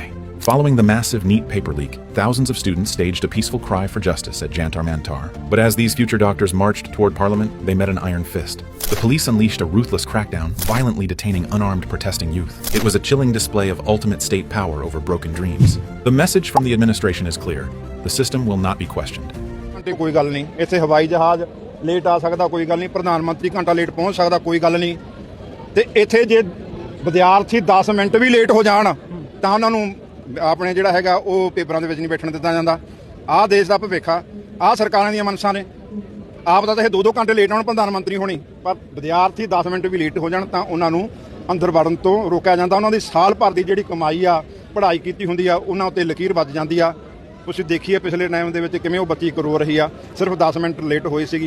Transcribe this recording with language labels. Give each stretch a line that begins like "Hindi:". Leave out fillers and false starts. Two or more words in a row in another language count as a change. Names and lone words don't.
English: Following the massive NEET paper leak, thousands of students staged a peaceful cry for justice at Jantar Mantar. But as these future doctors marched toward Parliament, they met an iron fist. The police unleashed a ruthless crackdown, violently detaining unarmed protesting youth. It was a chilling display of ultimate state power over broken dreams. The message from the administration is clear. The system will not be questioned.
Punjabi: ਕੋਈ ਗੱਲ ਨਹੀਂ, ਇੱਥੇ ਹਵਾਈ ਜਹਾਜ਼ ਲੇਟ ਆ ਸਕਦਾ, ਕੋਈ ਗੱਲ ਨਹੀਂ, ਪ੍ਰਧਾਨਮੰਤਰੀ ਘੰਟਾ ਲੇਟ ਪਹੁੰਚ ਸਕਦਾ, ਕੋਈ ਗੱਲ ਨਹੀਂ। ਤੇ ਇੱਥੇ ਜੇ ਵਿਦਿਆਰਥੀ 10 ਮਿੰਟ ਵੀ ਲੇਟ ਹੋ ਜਾਣ ਤਾਂ ਉਨ੍ਹਾਂ ਨੂੰ ਅਪਣੇ ਜਿਹੜਾ ਹੈਗਾ ਉਹ ਪੇਪਰਾਂ ਦੇ ਵਿੱਚ ਨਹੀਂ ਬੈਠਣ ਦਿੱਤਾ ਜਾਂਦਾ। ਆਹ ਦੇਸ਼ ਦਾ ਭਵਿੱਖ ਆ, ਆਹ ਸਰਕਾਰਾਂ ਦੀਆਂ ਮਨਸਾਂ ਨੇ। ਆਪ ਤਾਂ ਇਹ 2-2 ਘੰਟੇ ਲੇਟ ਆਉਣ ਪ੍ਰਧਾਨ ਮੰਤਰੀ ਹੋਣੀ, ਪਰ ਵਿਦਿਆਰਥੀ 10 ਮਿੰਟ ਵੀ ਲੇਟ ਹੋ ਜਾਣ ਤਾਂ ਉਹਨਾਂ ਨੂੰ ਅੰਦਰ ਵੜਨ ਤੋਂ ਰੋਕਿਆ ਜਾਂਦਾ। ਉਹਨਾਂ ਦੀ ਸਾਲ ਭਰ ਦੀ ਜਿਹੜੀ ਕਮਾਈ ਆ, ਪੜ੍ਹਾਈ ਕੀਤੀ ਹੁੰਦੀ ਆ, ਉਹਨਾਂ ਉੱਤੇ ਲਕੀਰ ਵੱਜ ਜਾਂਦੀ ਆ। ਤੁਸੀਂ ਦੇਖੀਏ ਪਿਛਲੇ ਟਾਈਮ ਦੇ ਵਿੱਚ ਕਿਵੇਂ ਉਹ ਬੱਚੀ ਰੋ ਰਹੀ ਆ, ਸਿਰਫ 10 ਮਿੰਟ ਲੇਟ ਹੋਈ ਸੀਗੀ।